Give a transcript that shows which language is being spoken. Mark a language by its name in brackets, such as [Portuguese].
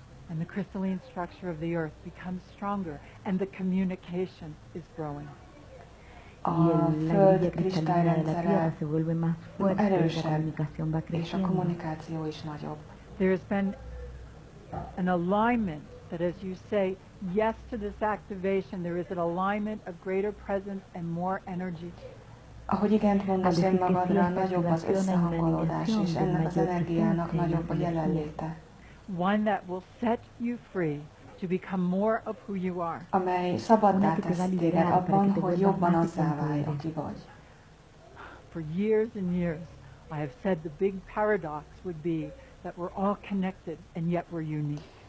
[English] And the crystalline structure of the earth becomes stronger, and the communication is growing. [Hungarian] A Föld kristályrendszere erősebb, és a kommunikáció is nagyobb. [English] There has been an alignment that as you say yes to this activation, there is an alignment of greater presence and more energy. [Hungarian] Ahogy igent mondasz önmagadra, nagyobb az összehangolódás, és ennek az energiának nagyobb a jelenléte. [English] One that will set you free to become more of who you are. [Hungarian] Amely szabaddá tesz téged abban, hogy jobban azzá válj, aki vagy. [English] For years and years, I have said the big paradox would be that we're all connected and yet we're unique.